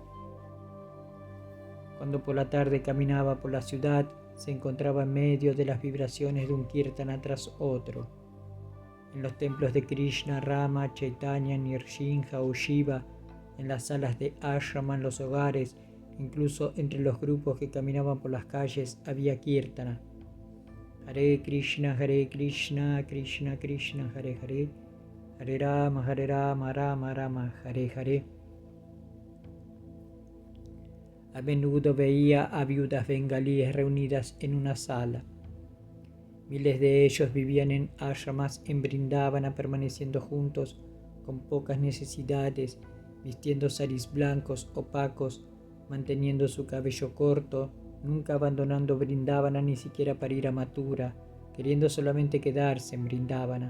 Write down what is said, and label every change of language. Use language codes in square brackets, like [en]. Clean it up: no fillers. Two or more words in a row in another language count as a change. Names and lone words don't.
[es] Cuando por la tarde caminaba por la ciudad, se encontraba en medio de las vibraciones de un kirtana tras otro. En los templos de Krishna, Rama, Chaitanya, Nrsimha o Shiva, en las salas de ashrama, en los hogares, incluso entre los grupos que caminaban por las calles, había kirtana. [sa] Hare Krishna, Krishna Krishna, Hare Hare, Hare Rama, Rama Rama, Hare Hare. [es] A menudo veía a viudas bengalíes reunidas en una sala. Miles de ellos vivían en ashramas en Vrindavana, permaneciendo juntos con pocas necesidades, vistiendo saris blancos opacos, manteniendo su cabello corto, nunca abandonando Vrindavana ni siquiera para ir a Mathura, queriendo solamente quedarse en Vrindavana.